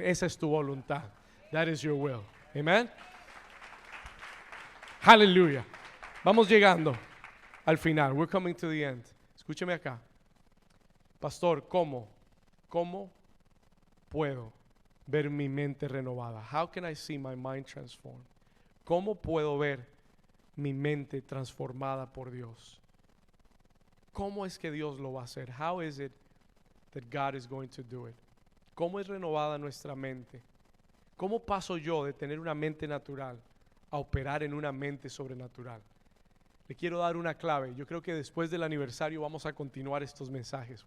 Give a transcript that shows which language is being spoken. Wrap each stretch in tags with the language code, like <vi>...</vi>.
<es>Esa es tu voluntad.</es> <en>That is your will.</en> <es>Amen. Aleluya. Vamos llegando al final.</es> <en>We're coming to the end.</en> <es>Escúcheme acá. Pastor, ¿cómo puedo ver mi mente renovada?</es> <en>How can I see my mind transformed?</en> <es>¿Cómo puedo ver mi mente transformada por Dios? ¿Cómo es que Dios lo va a hacer?</es> <en>How is it that God is going to do it?</en> <es>¿Cómo es renovada nuestra mente? ¿Cómo paso yo de tener una mente natural a operar en una mente sobrenatural? Le quiero dar una clave. Yo creo que después del aniversario vamos a continuar estos mensajes.</es>